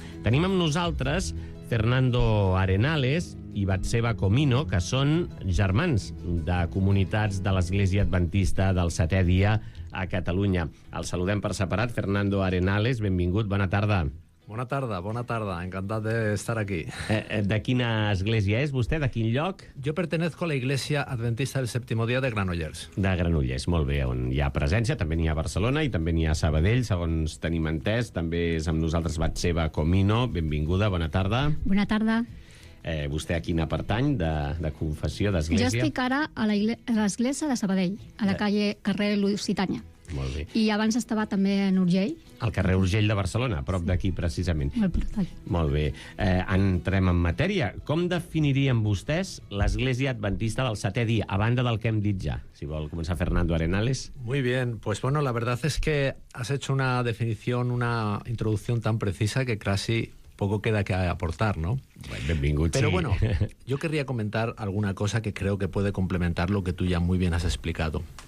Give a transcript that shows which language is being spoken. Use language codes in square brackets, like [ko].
[ca] Tenim amb nosaltres Fernando Arenales i Batseba Comino, que són germans de comunitats de l'Església Adventista del Setè Dia a Catalunya. El saludem per separat. Fernando Arenales, benvingut, bona tarda. Bona tarda, encantat de estar aquí. De quina església és vostè? De quin lloc? [es] Jo pertenezco a la Iglesia Adventista del Séptimo Día de Granollers. [ca] De Granollers, molt bé, on hi ha presència, també n'hi ha a Barcelona i també n'hi ha a Sabadell, segons tenim entès. També és amb nosaltres Batseba Comino, benvinguda, bona tarda. Bona tarda. Vostè a quina pertany de confessió, d'església? Jo estic ara a l'església de Sabadell, a la carrer Lusitània. Molt bé. I abans estava també en Urgell. Al carrer Urgell de Barcelona, a prop d'aquí precisament. Molt bé. Entrem en matèria. Com definirien vostès l'Església Adventista del Setè Dia, a banda del que hem dit ja? Si vol començar Fernando Arenales. [es] Muy bien, pues bueno, la verdad es que has hecho una definición, una introducción tan precisa que casi poco queda que aportar, ¿no? [ca] Benvingut, [es] Pero sí. bueno, yo querría comentar alguna cosa que creo que puede complementar lo que tú ya muy bien has explicado.